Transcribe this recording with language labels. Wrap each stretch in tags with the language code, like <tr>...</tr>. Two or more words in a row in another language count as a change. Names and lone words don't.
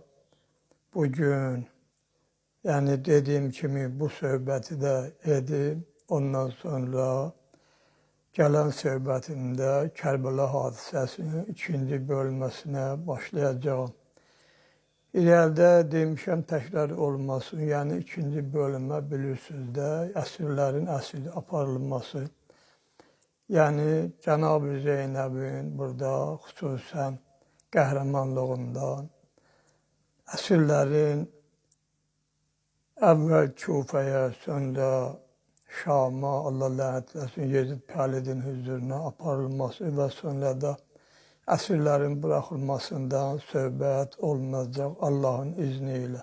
<az>Bugün yani</az> <tr>dediğim gibi</tr> <az>bu söhbəti de edip ondan sonra gelen söhbətimdə Kərbəla hadisəsinin ikinci</az> <tr>bölmesine başlayacağım.</tr> <az>İleride demişəm tekrar olmasın, yani ikinci bölümə bilirsiniz de əsirlərin əsir aparılması. Yani Cenab-ı Zeynəbin burada xüsusən qəhrəmanlığından, əsirlərin əvvəl Kufəyə, sonra Şam'a, Allah lənət eləsin, Yezid Pəlidin hüzuruna aparılması və sonra da əsirlərin buraxılmasından söhbət olunacaq Allahın izniyle.</az>